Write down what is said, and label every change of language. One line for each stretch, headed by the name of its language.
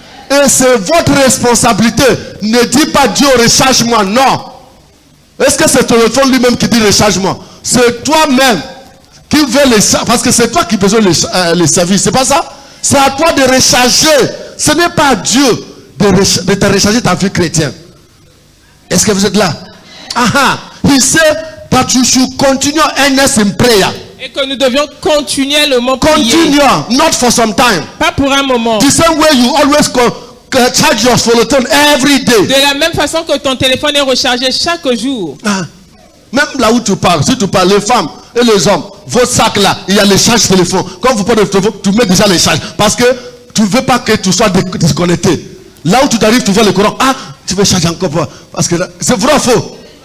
French: Et c'est votre responsabilité. Ne dis pas Dieu recharge-moi. Non. Est-ce que c'est ton téléphone lui-même qui dit recharge-moi? C'est toi-même qui veut les charger. Parce que c'est toi qui as besoin les services. C'est pas ça? C'est à toi de recharger. Ce n'est pas à Dieu de te recharger ta vie chrétienne. Est-ce que vous êtes là?
English: He said that you should continue earnest in prayer.
French: Et que nous devions continuer le mot prier.
English: Continue, not for some time.
French: Pas pour un moment.
English: The same way you always charge your phone every day.
French: De la même façon que ton téléphone est rechargé chaque jour. Même là où tu parles, si tu parles, les femmes et les hommes, votre sac là, il y a les charges téléphone. Quand vous parlez de téléphone, tu mets déjà les charges. Parce que tu ne veux pas que tu sois déconnecté. Là où tu arrives, tu vois le courant. Tu veux charger encore. Parce que c'est vrai ou faux?